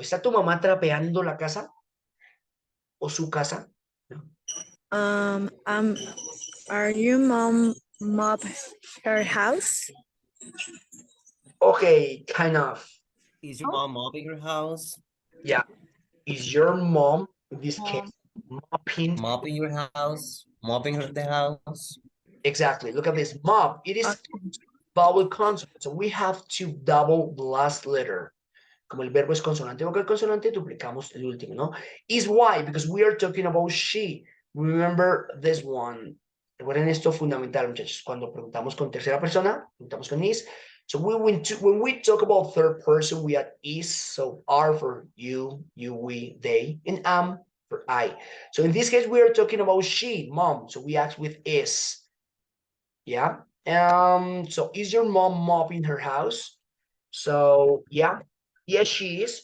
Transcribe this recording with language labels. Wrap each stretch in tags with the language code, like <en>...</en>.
<es>¿Está tu mamá trapeando la casa o su casa?</es> <en>Um, um, are your mom mop her house? Okay, kind of. Is your mom mopping her house? Yeah. Is your mom, in this case, mopping? Mopping your house? Mopping the house? Exactly. Look at this. Mop. It is vowel consonant. So we have to double the last letter.</en> <es>Como el verbo es consonante vocal consonante, duplicamos el último, ¿no?</es> <en>Is why, because we are talking about she. Remember this one.</en> <es>Recuerden esto fundamental, muchachos. Cuando preguntamos con tercera persona, preguntamos con is.</es> <en>So when we talk about third person, we add is. So are for you, we, they, and am for I. So in this case, we are talking about she, mom. So we act with is. Yeah. So is your mom mopping her house? So yeah, yes, she is.</en>